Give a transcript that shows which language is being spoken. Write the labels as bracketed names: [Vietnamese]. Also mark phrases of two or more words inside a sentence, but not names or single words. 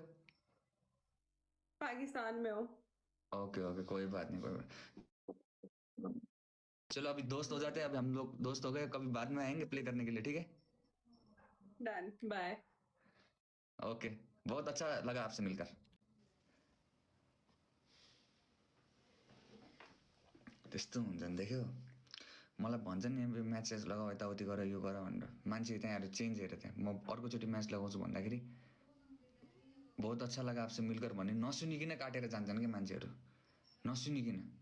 [Hindi] पाकिस्तान में हो ओके कोई बात नहीं चलो अभी दोस्त हो जाते हैं अभी हम लोग दोस्त हो गए कभी बाद में आएंगे प्ले करने के लिए ठीक है [English] done bye [Hindi] ओके बहुत अच्छा लगा आपसे मिलकर [Nepali] त्यस्तो हुन्छ नि देख्यो मलाई भन्छ नि म्याच लगाऊ यताउति गर यो गर भनेर मान्छे त्यहाँ आएर चेन्ज हेरेर त्यहाँ म अर्कोचोटि म्याच लगाउँछु भन्दाखेरि [Hindi] बहुत अच्छा लगा आपसे मिलकर [Nepali] भने नसुनिकन काटेर जान्छन् कि मान्छेहरू नसुनिकन